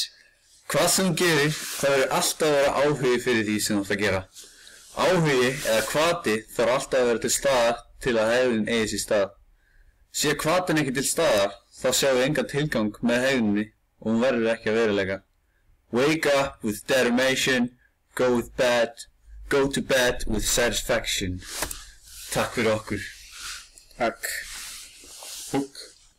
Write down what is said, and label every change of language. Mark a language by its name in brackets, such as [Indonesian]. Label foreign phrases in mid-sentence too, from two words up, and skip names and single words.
[Icelandic] Hvað sem gerir, það verður alltaf að vera áhugi fyrir því sem þú ætlar að gera. Áhugi eða hvati þarf alltaf að vera til staðar til að hegðun eigi sér stað. Sé hvatin ekki til staðar, þá sjáum við engan tilgang með hegðunni og hún verður ekki að veruleika. [English] Wake up with determination, go to bed with satisfaction. [Icelandic] Takk fyrir okkur. Takk. Húk.